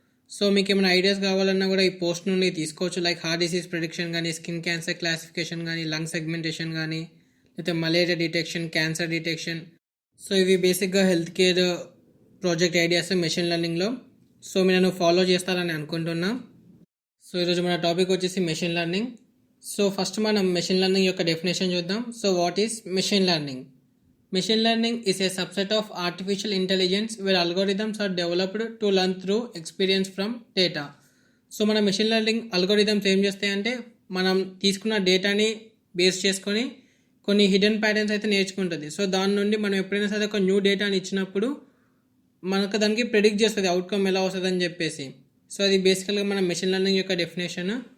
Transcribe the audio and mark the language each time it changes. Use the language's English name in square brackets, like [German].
[Telugu] So మీకు ఏమైనా ideas కావాలన్నా కూడా ఈ పోస్ట్ నుండి తీసుకోవచ్చు, లైక్ హార్ట్ డిసీజ్ ప్రిడిక్షన్ కానీ, స్కిన్ క్యాన్సర్ క్లాసిఫికేషన్ కానీ, లంగ్ సెగ్మెంటేషన్ కానీ, లేకపోతే malaria detection, cancer detection. So ఇవి బేసిక్గా health care project ideas machine లెర్నింగ్లో. So మీరు నన్ను ఫాలో చేస్తారని అనుకుంటున్నా. సో ఈరోజు మన టాపిక్ వచ్చేసి మెషిన్ లెర్నింగ్. సో ఫస్ట్ మనం మెషిన్ లెర్నింగ్ యొక్క డెఫినేషన్ చూద్దాం. [English] So what is machine learning? Machine learning is a subset of artificial intelligence where algorithms are developed to learn through experience from data. [Telugu] So మన machine learning algorithms ఏం చేస్తాయంటే, మనం తీసుకున్న డేటాని base చేసుకొని కొన్ని హిడెన్ ప్యాటర్న్స్ అయితే నేర్చుకుంటుంది. సో దాని నుండి మనం ఎప్పుడైనా సరే ఒక న్యూ డేటాని ఇచ్చినప్పుడు మనకు దానికి ప్రెడిక్ట్ చేస్తుంది అవుట్కమ్ ఎలా వస్తుంది అని చెప్పేసి. సో అది బేసికల్గా మన మెషిన్ లెర్నింగ్ యొక్క డెఫినేషన్.